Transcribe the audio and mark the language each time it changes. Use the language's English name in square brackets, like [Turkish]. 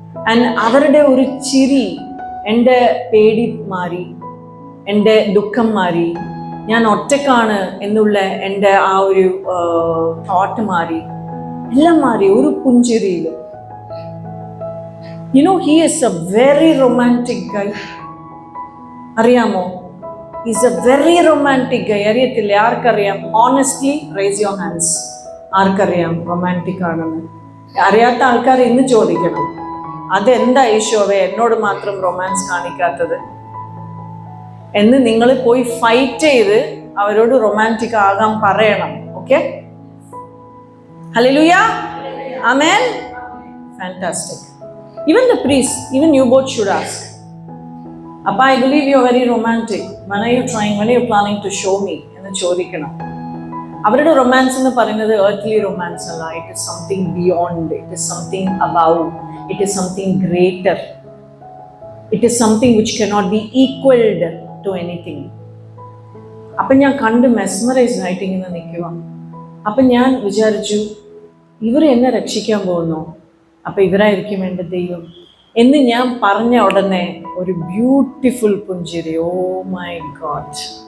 [Malayalam] And അവരുടെ ഒരു ചിരി എൻ്റെ പേടി മാറി, എൻ്റെ ദുഃഖം മാറി, ഞാൻ ഒറ്റക്കാണ് എന്നുള്ള എൻ്റെ ആ ഒരു തോട്ട് മാറി, എല്ലാം മാറി ഒരു പുഞ്ചിരിയിലും. [English] He is a very romantic guy. [Malayalam] അറിയാമോ? [English] He's a very romantic guy. [Malayalam] അറിയത്തില്ലേ? ആർക്കറിയാം? [English] Honestly, raise your hands. [Malayalam] ആർക്കറിയാം റൊമാൻറ്റിക് ആണെന്ന്? അറിയാത്ത ആൾക്കാർ ഇന്ന് ചോദിക്കണം, അതെന്താ ഈശോവേ എന്നോട് മാത്രം റൊമാൻസ് കാണിക്കാത്തത് എന്ന് നിങ്ങൾ പോയി ഫൈറ്റ് ചെയ്ത് അവരോട് റൊമാൻറ്റിക് ആകാൻ പറയണം. Okay? Hallelujah, amen. Fantastic. [English] Even the priest, even you both should ask, Appa, I believe you are very romantic. When are you planning to show me? [Malayalam] എന്ന് ചോദിക്കണം. അവരുടെ റൊമാൻസ് എന്ന് പറയുന്നത് [English] earthly romance [Malayalam] അല്ല. [English] It is something beyond. It is something above. It is something greater. It is something which cannot be equaled to anything. [Malayalam] അപ്പം ഞാൻ കണ്ട് mesmerised ആയിട്ട് ഇങ്ങനെ നിൽക്കുക. അപ്പം ഞാൻ വിചാരിച്ചു, ഇവർ എന്നെ രക്ഷിക്കാൻ പോകുന്നു, അപ്പൊ ഇവരായിരിക്കും എൻ്റെ ദൈവം എന്ന് ഞാൻ പറഞ്ഞ ഉടനെ ഒരു ബ്യൂട്ടിഫുൾ പുഞ്ചിരി. [English] Oh my god.